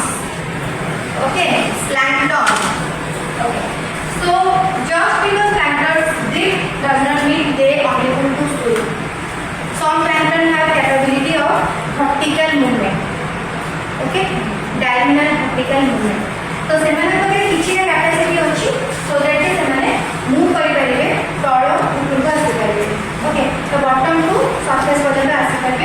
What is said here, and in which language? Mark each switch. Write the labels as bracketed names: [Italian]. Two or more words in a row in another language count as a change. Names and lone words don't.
[English] Okay, plankton. Okay. So just because plankton drift does not mean they are able to swim. Some plankton have capability of vertical movement. Okay, diagonal vertical movement. [Odia] ତ ସେମାନେ ପାଖେ କିଛିଟା କ୍ୟାପାସିଟି ଅଛି [English] so that [Odia] ସେମାନେ ମୁଭ କରି ପାରିବେ ତଳ ଉପରକୁ ଆସି ପାରିବେ. ଓକେ, ତ [English] bottom to surface [Odia] ପର୍ଯ୍ୟନ୍ତ ଆସି